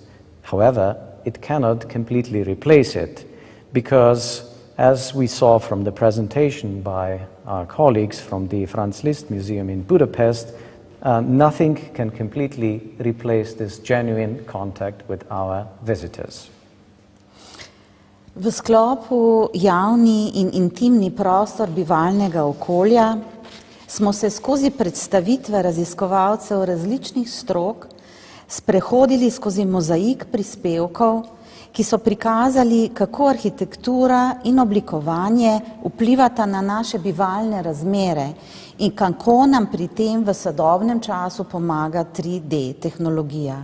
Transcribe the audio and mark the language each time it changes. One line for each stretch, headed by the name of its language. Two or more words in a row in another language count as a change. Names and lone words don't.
English: However, it cannot completely replace it because, as we saw from the presentation by our colleagues from the Franz Liszt Museum in Budapest, nothing can completely replace this genuine contact with our visitors.
Slovenian: V sklopu javni in intimni prostor bivalnega okolja smo se skozi predstavitve raziskovalcev različnih strok sprehodili skozi mozaik prispevkov, ki so prikazali, kako arhitektura in oblikovanje vplivata na naše bivalne razmere in kako nam pri tem v sodobnem času pomaga 3D tehnologija.